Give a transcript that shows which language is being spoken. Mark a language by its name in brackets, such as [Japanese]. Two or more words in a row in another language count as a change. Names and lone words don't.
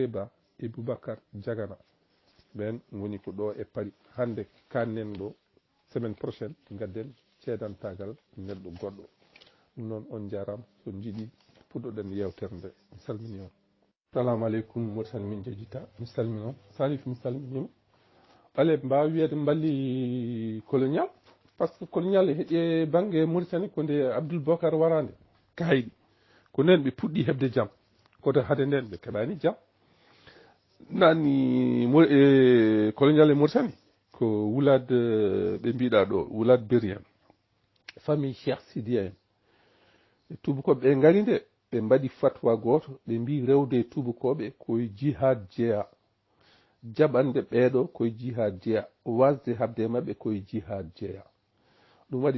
[Fula] Ba e Boubacar Diagana ɓen woni ko ɗo e Paris hande kannen ɗo [French] semaine prochaine [Fula] gadden ceedantagal neɗɗo goɗɗo ɗum noon on jarama so jiiɗi puɗɗoɗen yewtere nde mi salmini on salamu aleykum Mauritanie min jejjita mi salmini on Salif mi salminima ɓaleɓe mbawi wiyede balli colonial [French] par ce que [Fula] colonial heeƴe banggue Mauritanie ko nde Abdoul Bocar warande kayɗi ko nden ɓe puɗɗi hebde jaam koto haade nden ɓe keɓani jaam nani colonial e Mauritanie ko wulade ɓe mbiɗa ɗo wulade Bériane famille Cheikh Sidia en e tubakoɓe ɓe gari nde ɓe mbaɗi fatwa goto ɓe mbi rewde tubakoɓe koye jihad jeeya jaɓande ɓeeɗo koye jihad jeeya wasde habde mabɓe koye jihad jeeya ɗum waɗi